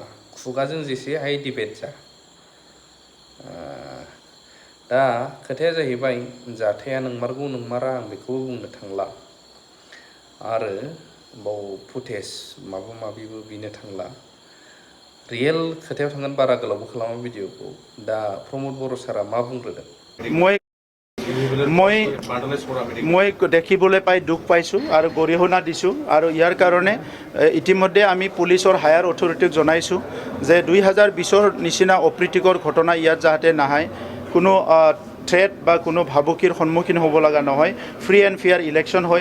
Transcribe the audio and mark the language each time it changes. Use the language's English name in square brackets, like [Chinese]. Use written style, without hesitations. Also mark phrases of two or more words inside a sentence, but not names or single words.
[Bodo] खुगाजों जेसे हाय डिबेट जा। दा खोथाया जाहैबाय जाथाया नंमारगौ नंमारा आं बेखौबो बुंनो थांला आरो बाव फुटेज माबा माबिबो बिनो थांला। रियेल खोथायाव थांगोन बारा गोलावबो खालामा भिडिअखौ। दा प्रमोद बर' सारा मा बुंग्रोदों? [Assamese] মই দেখিবলৈ পাই দুখ পাইছোঁ আৰু গৰিহণা দিছোঁ আৰু ইয়াৰ কাৰণে ইতিমধ্যে আমি পুলিচৰ [English] higher authorityক [Assamese] জনাইছোঁ যে 2020ৰ নিচিনা অপ্ৰীতিকৰ ঘটনা ইয়াত যাতে নাহে, কোনো থ্ৰেট বা কোনো ভাবুকিৰ সন্মুখীন হ'ব লগা নহয়, [English] free and fair election [Assamese] হয়।